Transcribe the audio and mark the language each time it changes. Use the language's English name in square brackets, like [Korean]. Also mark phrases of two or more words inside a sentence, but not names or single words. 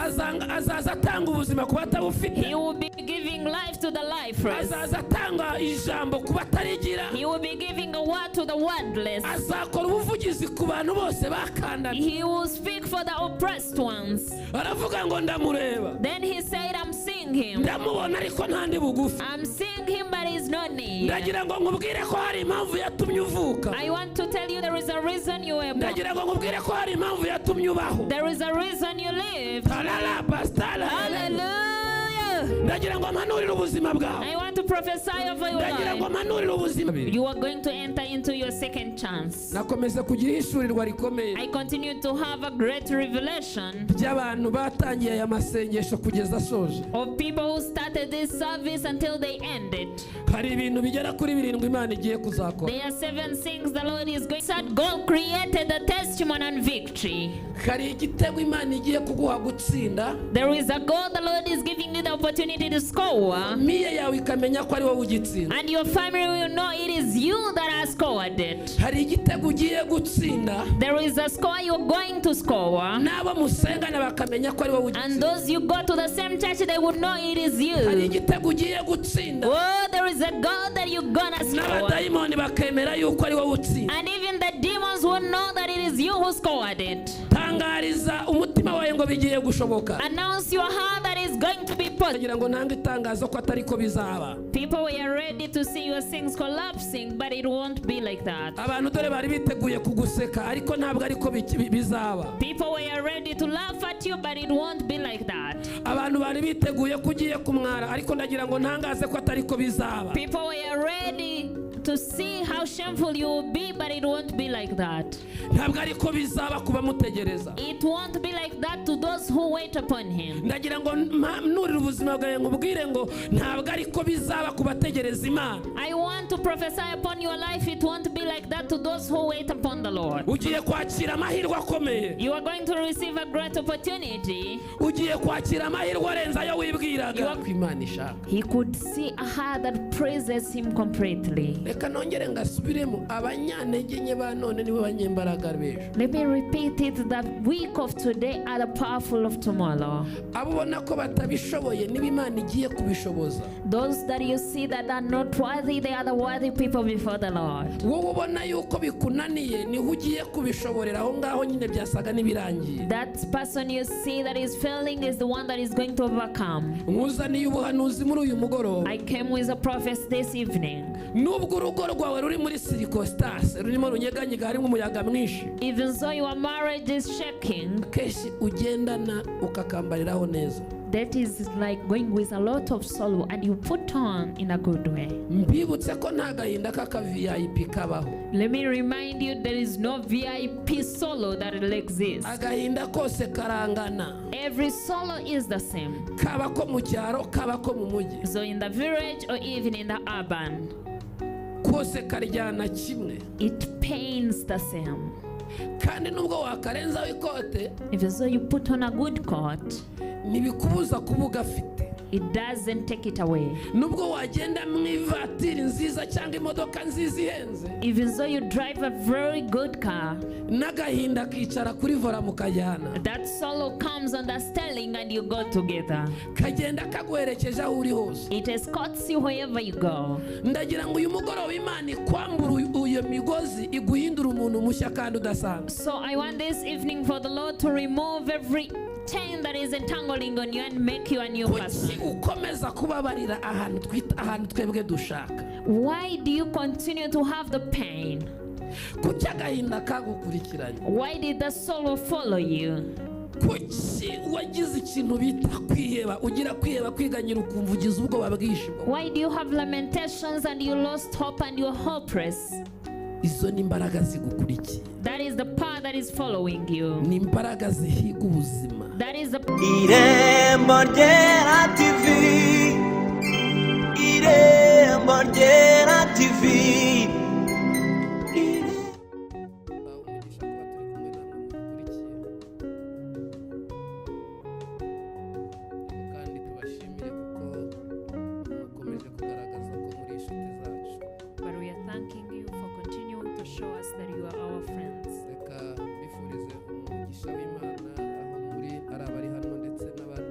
[Kinyarwanda] azaza atanga ubuzima ku batabufite. [English] He will be giving life to the lifeless. [Kinyarwanda] Azaza atanga ijambo ku batarigira. [English] He will be giving a word to the wordless. [Kinyarwanda] Azakora ubuvugizi ku bantu bose bakandana. [English] He will speak for the oppressed ones. [Kinyarwanda] Aravuga ngo ndamureba. [English] Then he said, I'm seeing him. [Kinyarwanda] Ndamubona ariko ntandi bugufi. [English] I'm seeing him, but he's not near. [Kinyarwanda] Ndagira ngo nkubwire ko hari impamvu yatumye uvuka. [English] I want to tell you there is a reason you were born. [Kinyarwanda] Ndagira ngo nkubwire ko hari impamvu yatumye ubaho. [English] There is a reason you live. Hallelujah. [Kinyarwanda] Ndagira ngo mpanurire ubuzima bwawe. [English] I want to prophesy over your [Kinyarwanda] Ndagira ngo [English] life. [Kinyarwanda] mpanurire ubuzima. [English] You are going to enter into your second chance. [Kinyarwanda] Nakomeza kugira ishurirwa rikomeye. [English] I continue to have a great revelation [Kinyarwanda] by'abantu batangiye aya masengesho kugeza soje. [English] of people who started this service until they ended. [Kinyarwanda] Hari ibintu bigera kuri birindwi Imana igiye kuzakora. [English] There are 7 things the Lord is going to do. God created the testimony and victory. [Kinyarwanda] Hari igitego Imana igiye kuguha gutsinda. [English] There is a goal the Lord is giving you the opportunity to score. [Kinyarwanda] Miye yawe ikamenya ko ari wowe ugitsinda. [English] And your family will know it is you that has scored it. [Kinyarwanda] Hari igitego ugiye gutsinda. [English] There is a score you're going to score. [Kinyarwanda] Nabo musengana bakamenya ko ari wowe ugitsinda. [English] And those you go to the same church, they would know it is [Kinyarwanda] Hari [English] you. [Kinyarwanda] igitego ugiye gutsinda. [English] Oh, there is a goal that you're gonna score. [Kinyarwanda] N'abadayimoni bakemera yuko ari wowe utsinda. [English] And even the demons will know that it is you who scored it. [Kinyarwanda] Tangariza umutima wawe ngo bigiye gushoboka. [English] Announce your heart that is going to be possible. [Kinyarwanda] Kugira ngo ntange itangazo ko atari ko bizaba. [English] People were ready to see your things collapsing, but it won't be like that. [Kinyarwanda] Abantu dore bari biteguye kuguseka ariko ntabwo ariko bizaba. [English] People were ready to laugh at you, but it won't be like that. [Kinyarwanda] Abantu bari biteguye kugiye kumwara ariko ndagira ngo ntangaze ko atari ko bizaba. [English] People were ready to see how shameful you will be, but it won't be like that. [Kinyarwanda] Ntabwo ariko bizaba kuba mutegereza. [English] It won't be like that to those who wait upon him. [Kinyarwanda] Ndagira ngo nurire ubuzima bwawe ngubwire ngo ntabwo ariko bizaba kubategereza Imana. [English] I want to prophesy upon your life. It won't be like that to those who wait upon the Lord. [Kinyarwanda] Ugiye kwakira amahirwe akomeye. [English] You are going to receive a great opportunity. [Kinyarwanda] Ugiye kwakira amahirwe arenze ayo wibwiraga. Imana ishaka. [English] He could see a heart that praises him completely. [Kinyarwanda] Reka nongere ngasubiremo abanyantege nke ba none nibo banyembaraga bejo. [English] Let me repeat it, the weak of today are the powerful of tomorrow. [Kinyarwanda] Abo ubona ko batabishoboye niba Imana igiye kubishoboza. [English] Those that you see that are not worthy, they are the worthy people before the Lord. [Kinyarwanda] Wowe ubona yuko bikunaniye niho ugiye kubishoborera aho ngaho nyine byasaga nibirangiye. [English] That person you see that is failing is the one that is going to overcome. [Kinyarwanda] Nkuzaniye ubuhanuzi muri uyu mugoroba. [English] I came with a prophet this evening. [Kinyarwanda] Nubwo urugo rwawe ruri muri circumstance rurimo runyeganyega harimo umuyaga mwinshi. [English] Even so your marriage is shaking. [Kinyarwanda] Keshi ugendana ukakambariraho neza. [English] That is like going with a lot of sorrow and you put on in a good way. [Kinyarwanda] Mbibutse ko nta gahinda k'aka VIP kabaho. [English] Let me remind you, there is no VIP solo that will exist. [Kinyarwanda] Agahinda kose karangana. [English] Every solo is the same. [Kinyarwanda] Kaba ko mu cyaro kaba ko mu mujyi. [English] So in the village or even in the urban, [Kinyarwanda] kose karyana kimwe. [English] it pains the same. [Kinyarwanda] Kandi nubwo wakarenzaho ikote, [English] Even so you put on a good coat, [Kinyarwanda] ntibikubuza kuba ugafite. [English] it doesn't take it away. [Kinyarwanda] Nubwo wagenda mu ivatiri nziza cyangwa imodoka nziza ihenze, [English] Even so you drive a very good car, [Kinyarwanda] n'agahinda kicara kuri vola mukajyana. [English] that solo comes on the steering and you go together. [Kinyarwanda] Kagenda kaguherekeje aho uri hose. [English] It escorts you wherever you go. [Kinyarwanda] Ndagira ngo uyu mugoroba Imana ikwambura uyo migozi iguhindura umuntu mushya kandi udasanzwe. [English] So I want this evening for the Lord to remove every chain that is entangling on you and make you a new person. [Kinyarwanda] Kuki ukomeza kubabarira ahantu twebwe dushaka? [English] Why do you continue to have the pain? [Kinyarwanda] Kuki agahinda kagukurikiranye? [English] Why did the sorrow follow you? [Kinyarwanda] Kuki wagize ikintu bita kwiheba, ugira kwiheba kwiganyira ukumva ugize ubwoba bwinshi? [English] Why do you have lamentations and you lost hope and you're hopeless? [Kinyarwanda] Izo ni imbaraga zigukurikiye. [English] That is the power that is following you. [Kinyarwanda] Ni imbaraga zihiga ubuzima. [English] That is the IREMBO RYERA TV. IREMBO RYERA TV. But we are thanking you for continuing to show us that you are our friends. [Kinyarwanda] Reka bifurize umugisha w'Imana aho muri ari abari hano ndetse